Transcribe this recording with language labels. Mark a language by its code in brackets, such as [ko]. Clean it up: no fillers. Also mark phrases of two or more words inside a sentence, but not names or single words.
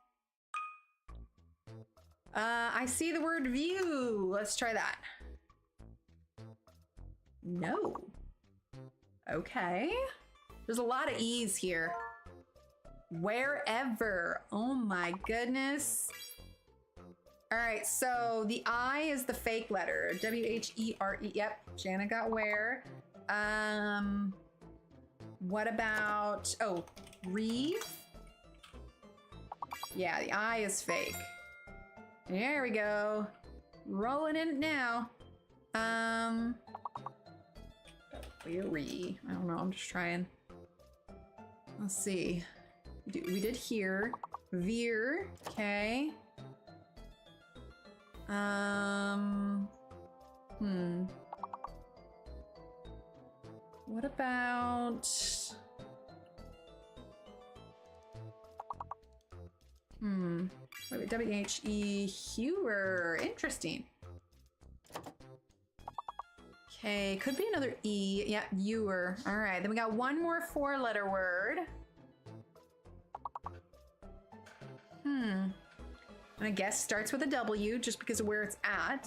[en] I see the word view. Let's try that. No. Okay. There's a lot of E's here. Wherever. Oh my goodness. All right, so the I is the fake letter. W-H-E-R-E. Yep, Shanna got where. What about, oh, reef? Yeah, the I is fake. There we go. Rolling in it now. Weary. I don't know, I'm just trying. Let's see. We did here. Veer, okay. What about... W-H-E, hewer. Interesting. Okay, could be another E. Yeah, viewer. All right, then we got one more 4-letter word. And I guess starts with a W just because of where it's at.